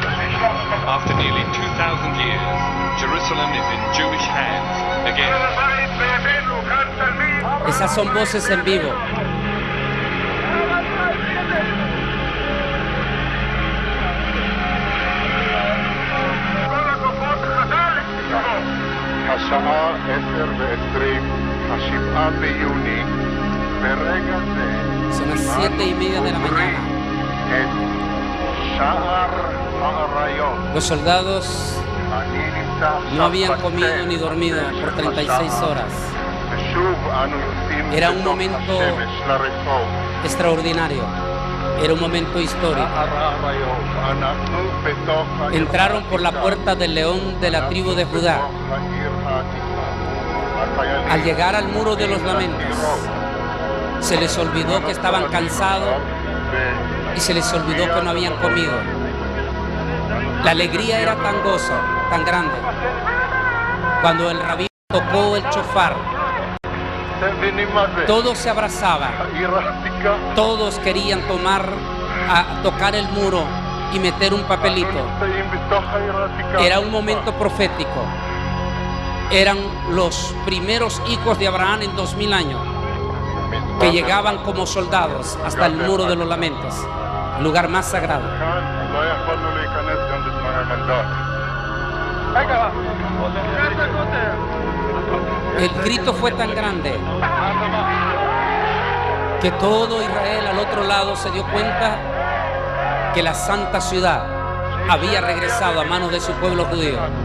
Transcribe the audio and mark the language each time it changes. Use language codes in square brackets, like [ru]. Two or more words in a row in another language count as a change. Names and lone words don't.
[en] After nearly 2,000 years, Jerusalem is in Jewish hands again. [es] Esas son voces en vivo. [he] השעה 10:20, 7 ביוני, ברגע זה [es] Son las 7:30 de la mañana. [he] את שער האריות. [es] Los soldados [he] אני נמצא [es] no habían [he] עכשיו [es] comido [he] בצל [es] ni dormido por 36 horas. [he] ושוב אנו יוצאים [es] Era un [he] בתוך [es] momento [he] השמש לרחוב. [es] extraordinario. Era un momento histórico. [he] שער האריות, אנחנו בתוך העיר [es] Entraron por la [he] העתיקה. [es] puerta del león de la tribu de Judá. [he] בתוך העיר העתיקה. החיילים [es] Al llegar al muro de los lamentos, se les olvidó que estaban cansados y se les olvidó que no habían comido. La alegría era tan gozo, tan grande. Cuando el rabí tocó el chofar, [he] אתם מבינים מה זה? [es] todos se abrazaban, [he] העיר העתיקה. [es] todos querían tocar el muro y meter un papelito. [he] נמצאים בתוך העיר העתיקה. [es] Era un momento profético. Eran los primeros hijos de Abraham en 2000 años que llegaban como soldados hasta el muro de los lamentos, el lugar más sagrado. [he] כאן לא יכולנו להיכנס גם בזמן המנדט. [es] El grito fue tan grande que todo Israel al otro lado se dio cuenta que la santa ciudad había regresado a manos de su pueblo judío.